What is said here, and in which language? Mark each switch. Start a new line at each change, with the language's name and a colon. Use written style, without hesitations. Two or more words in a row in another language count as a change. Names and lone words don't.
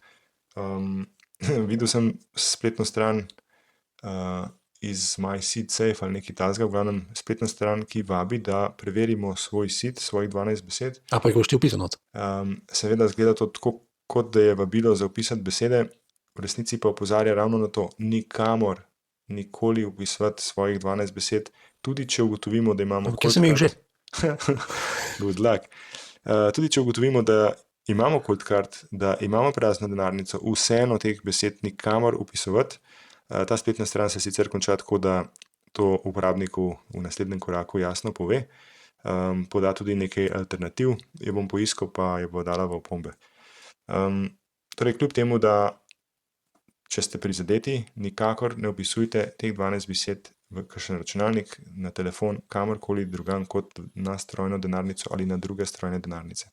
Slovenian: Videl sem spletno stran iz My Seed Safe ali nekaj takega, v glavnem spletna stran, ki vabi, da preverimo svoj seed, svojih 12 besed. A pa jih boš ti vpisal not? Seveda zgleda to tako, kot da je vabilo za vpisati besede, v resnici pa opozarja ravno na to, nikamor nikoli vpisati svojih 12 besed, tudi če ugotovimo, da imamo... Kje sem jih že?
English: Good luck.
Slovenian: Tudi če ugotovimo, da imamo cold card, da imamo prazno denarnico, vseeno teh besed nikamor vpisovati. Ta spletna stran se sicer konča tako, da to uporabniku v naslednjem koraku jasno pove. Poda tudi nekaj alternativ, jo bom poiskal, pa jo bo dala v opombe. Torej, kljub temu, da če ste prizadeti, nikakor ne vpisujte teh 12 besed v kakšen računalnik, na telefon, kamorkoli drugam kot na strojno denarnico ali na druge strojne denarnice.